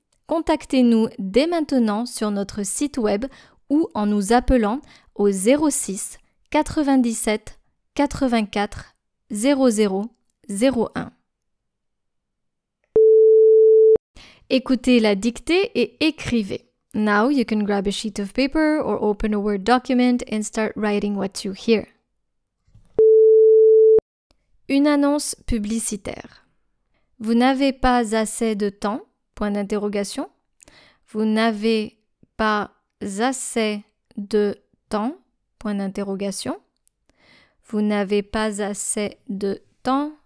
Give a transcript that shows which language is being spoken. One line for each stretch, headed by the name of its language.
French: Contactez-nous dès maintenant sur notre site web ou en nous appelant au 06 97 84 00 01. Écoutez la dictée et écrivez.
English: Now you can grab a sheet of paper or open a Word document and start writing what you hear.
French: Une annonce publicitaire. Vous n'avez pas assez de temps? Point d'interrogation. Vous n'avez pas assez de temps? Point d'interrogation. Vous n'avez pas assez de temps?